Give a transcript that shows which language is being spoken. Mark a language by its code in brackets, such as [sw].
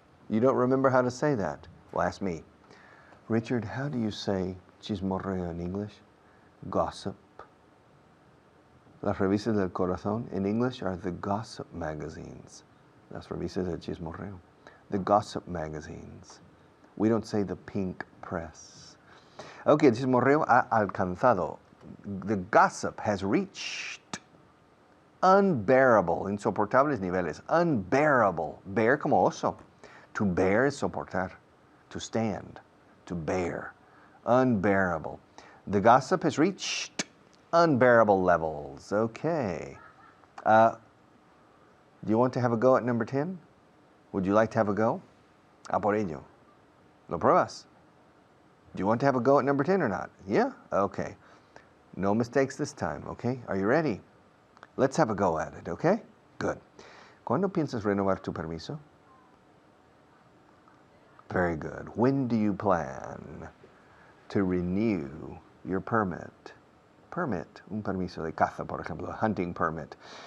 [en] You don't remember how to say that? Well, ask me. Richard, how do you say chismorreo in English? Gossip. Las revistas del corazón in English are the gossip magazines. [es] Las revistas del chismorreo. The gossip magazines. [en] We don't say the pink press. [es] Okay, el chismorreo ha alcanzado. [en] The gossip has reached unbearable, insoportables niveles. Unbearable. Bear como oso. To bear is soportar. To stand. To bear. Unbearable. The gossip has reached unbearable levels. Okay. Do you want to have a go at number 10? Would you like to have a go? A por ello. ¿Lo pruebas? Do you want to have a go at number 10 or not? Yeah? Okay. No mistakes this time, okay? Are you ready? Let's have a go at it, okay? Good. [es] ¿Cuándo piensas renovar tu permiso? [en] Very good. When do you plan to renew your permit? [es] Permit, un permiso de caza, por ejemplo, a hunting permit.